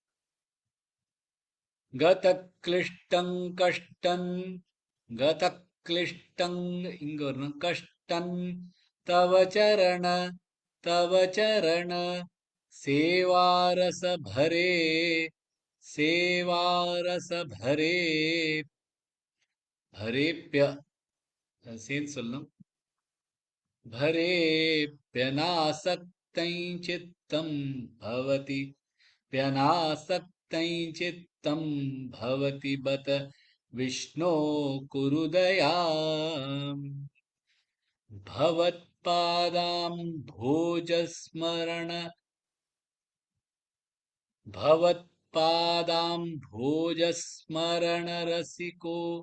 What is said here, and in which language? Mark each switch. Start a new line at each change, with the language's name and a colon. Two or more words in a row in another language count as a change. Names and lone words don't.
Sanskrit: गद क्लिष्टं कष्टं गद क्लिष्टं
Tamil: இங்க வரணும்
Sanskrit: कष्टं तव चरण सेवारस भरे
Tamil: பரேப்ய சேர்ந்து சொல்லணும் भरेऽप्यनासक्तं
Sanskrit: चित्तं भवति प्यनासक्तं चित्तं भवति बत विष्णो कुरु दयाम् भवत्पादाम्भोजस्मरणरसिको